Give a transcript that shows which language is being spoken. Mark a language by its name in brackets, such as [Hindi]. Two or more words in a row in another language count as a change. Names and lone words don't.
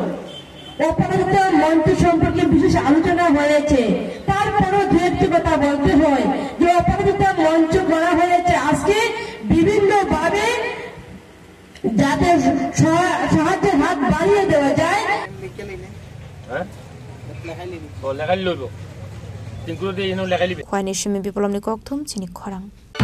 [Bangla] সম্পর্কে বিশেষ আলোচনা হয়েছে তারপরও দু একটি কথা বলতে হয় যে অপরাজিতা মঞ্চ করা হয়েছে আজকে বিভিন্ন ভাবে যাতে সাহায্যের হাত বাড়িয়ে দেওয়া যায় [Kok Borok] Khwai ni shimi biplom ni kok thum chini khorang